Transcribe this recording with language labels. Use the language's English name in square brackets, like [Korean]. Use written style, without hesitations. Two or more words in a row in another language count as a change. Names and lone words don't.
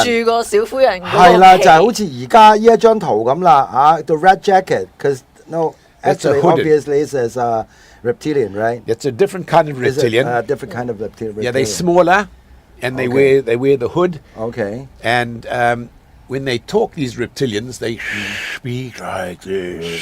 [Cantonese] 人。住個小灰人嗰個係啦，皮就係好似而家呢一張圖咁啦 ， [English] the red jacket，because no That's a actually hooded. obviously it says reptilian, right? It's a different kind of Is it reptilian. a different kind of reptilian? Yeah, they're smaller, and they Okay. wear the hood. Okay. And when they talk, these reptilians, they speak like this.